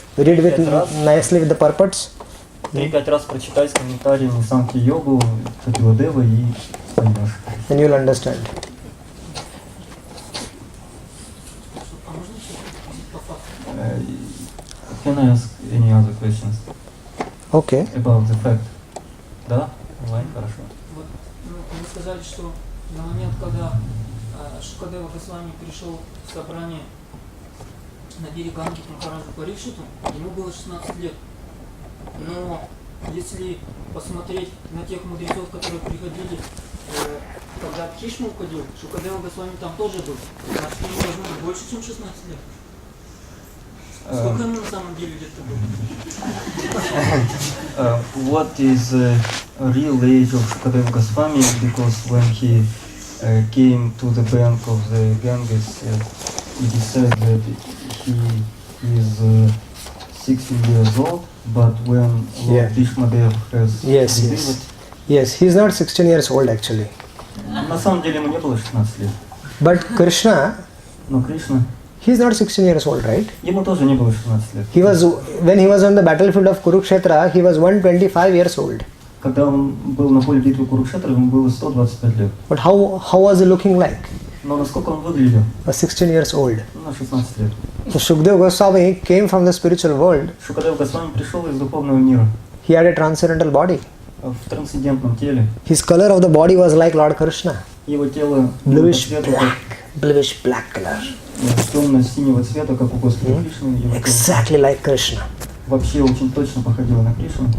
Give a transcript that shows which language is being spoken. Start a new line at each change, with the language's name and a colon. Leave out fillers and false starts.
English: Read it nicely with the purports.
Russian: 3-5 раз прочитай с комментариями Санхья-йогу, Чатиладева и поймешь.
English: Then you'll understand.
Russian: А можно еще по факту?
English: Can I ask any other questions Okay. about the fact?
Russian: Да? Онлайн, хорошо. Вот, вы сказали, что на момент, когда Шукадева Госвами пришел в собрание на берег Ганги к Махараджу Парикшиту, ему было 16 лет. Но если посмотреть на тех мудрецов, которые приходили, когда Бхишма уходил, Шукадева Госвами там тоже был. Значит, ему должно быть больше, чем 16 лет. Сколько ему на самом деле лет-то было?
English: What is the real age of Shukadeva Goswami? Because when he came to the bank of the Ganges, it is said that he is 16 years old, but when Lord Bhishmadev has delivered... Yes, he is not 16 years old actually.
Russian: На самом деле ему не было 16 лет.
English: But Krishna,
Russian: Но Кришна,
English: he is not 16 years old, right?
Russian: ему тоже не было 16 лет.
English: When he was on the battlefield of Kurukshetra, he was 125 years old.
Russian: Когда он был на поле битвы Курукшетра, ему было 125 лет.
English: But how was he looking like?
Russian: Но насколько он выглядел?
English: 16 years old.
Russian: На 16 лет.
English: So Shukadeva Goswami came from the spiritual world.
Russian: Шукадев Госвами пришел из духовного мира.
English: He had a transcendental body.
Russian: В трансцендентном теле.
English: His color of the body was like Lord Krishna.
Russian: Его тело
English: Bluish black color.
Russian: темно-синего цвета, как у Господа Кришны. Exactly like Krishna. Вообще очень точно походило на Кришну.